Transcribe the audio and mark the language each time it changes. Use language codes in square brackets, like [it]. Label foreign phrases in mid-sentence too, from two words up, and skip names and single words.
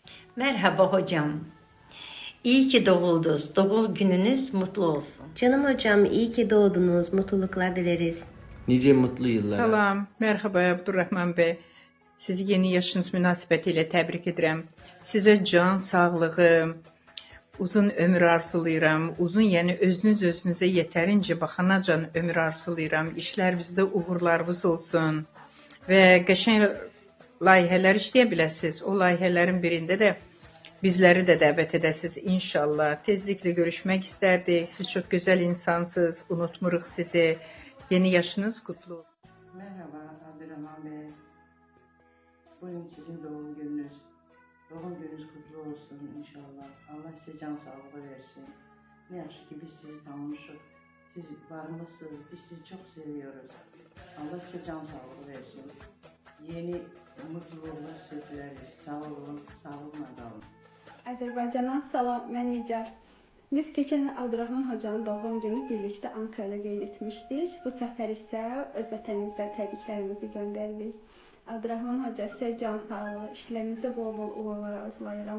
[tr] Merhaba hocam. İyi ki doğdunuz. Doğum gününüz mutlu olsun. Canım hocam iyi ki doğdunuz. Mutluluklar dileriz. Nice mutlu yıllara. [az] Salam, merhaba Abdurrahman bəy. Sizi yeni yaşınız münasibətilə təbrik edirəm. Sizə can sağlığı, uzun ömür arzulayıram. Uzun, yəni özünüzə yetərincə baxanacan ömür arzulayıram. İşlərinizdə uğurlarınız olsun və qəşəng layihələr işləyə biləsiniz. O layihələrin birində də bizləri də dəvət edəsiniz inşallah. Tezliklə görüşmək istərdik. Siz çox gözəl insansınız. Unutmuruq sizi. [tr] Yeni yaşınız kutlu olsun. Merhaba Abdurrahman Bey. Bugün sizin doğum gününüz. Doğum gününüz kutlu olsun inşallah. Allah size can sağlığı versin. [az] Ne yaxşı ki biz sizi tanımışıq. [tr] Siz varmışsınız. Biz sizi çok seviyoruz. Allah size can sağlığı versin. Yeni mutluluğlar size dileriz. Sağ olun. Sağlıkla kalın. [az] Azərbaycandan salam, mən Nigar. Biz keçən il Abdurrahman hocanın doğum günü birlikdə Ankara'da qeyd etmişdik. Bu səfər isə öz vətənimizdə təbriklərimizi göndəririk. Abdurrahman hoca sizə can sağlığı, işlərinizdə bol-bol uğurlar arzulayıram.